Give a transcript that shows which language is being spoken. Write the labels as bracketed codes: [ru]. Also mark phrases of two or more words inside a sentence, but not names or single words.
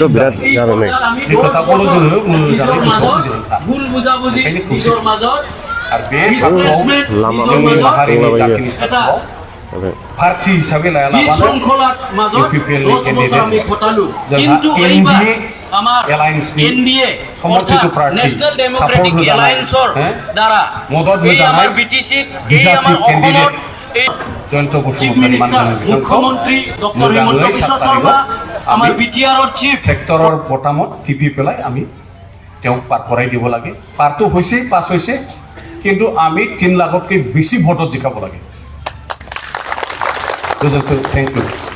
[brx] बे खोथाखौल' जोङो मोजाङै गोसोआव बुजिनानै ओंखायनो खौसेथि आरो बे सानखौ जोंनि माहारिनि जातिनि सानखौ पार्टी हिसाबै लायालाबानो इउपिपिएलनि केन्डिडेट जोंहा एनडिए एलायन्सनि समर्थित पार्टी सापर्ट होजानाय मदद होजानाय बिजाथि केन्डिडेट जयন্ত बसुमतारी [as] मुख्यमंत्री डॉक्टर हिमন্ত বিশ্ব শর্মা আমার বিটিআর চিফ ট্ৰেক্টৰৰ বটামত টিপি পেলাই আমি তেওঁক পাৰ কৰাই দিব লাগে পাৰটো হৈছে পাছ হৈছে কিন্তু আমি 3 লাখতকৈ বেছি ভোটত জিকাব লাগে। [en] গোজন্টো thank you.